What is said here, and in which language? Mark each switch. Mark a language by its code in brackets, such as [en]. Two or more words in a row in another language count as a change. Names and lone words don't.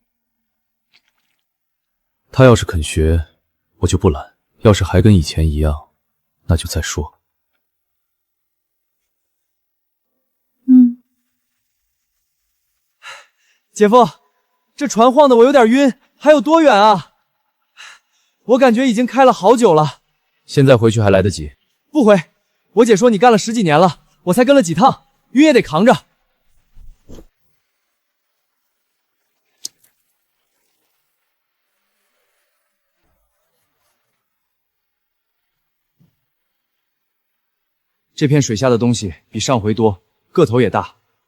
[zh] 他要是肯學，我就不攔；要是還跟以前一樣，那就再說。姐夫，這船晃得我有點暈，還有多遠啊？我感覺已經開了好久了。現在回去還來得及。不回，我姐說你幹了10幾年了，我才跟了幾趟，暈也得扛着。这片水下的東西比上回多，個頭也大。